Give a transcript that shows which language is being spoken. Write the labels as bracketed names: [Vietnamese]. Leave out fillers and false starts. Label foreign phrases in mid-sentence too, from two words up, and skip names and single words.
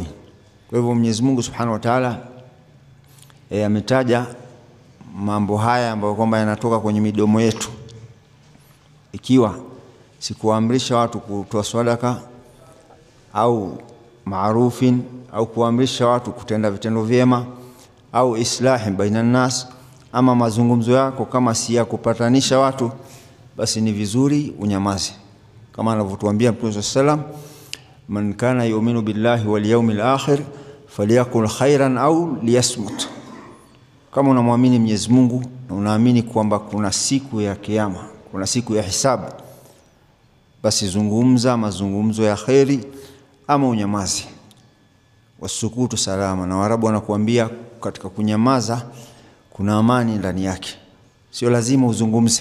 [Swahili] Kwa hivyo Mwenyezi Mungu [Arabic] سبحانه وتعالى [Swahili] ametaja mambo haya ambayo kwamba yanatoka kwenye midomo yetu, ikiwa sikuamrisha watu kutoa sadaka au maarufin, au kuamrisha watu kutenda vitendo vyema, au [Arabic] إصلاح بين الناس, [Swahili] ama mazungumzo yako kama si ya kupatanisha watu, basi ni vizuri unyamaze. Kama anavyotuambia Mtume sallam, [Arabic] من كان يؤمن بالله واليوم الآخر فليقل خيرا أو ليصمت. [Swahili] Kama unamwamini Mwenyezi Mungu na unaamini kwamba kuna siku ya kiyama, kuna siku ya hisabu, basi zungumza mazungumzo ya khairi ama unyamaze. [Arabic] والسكوت سلامة. [Swahili] Na Waarabu wanakuambia katika kunyamaza kuna amani ndani yake, sio lazima uzungumze.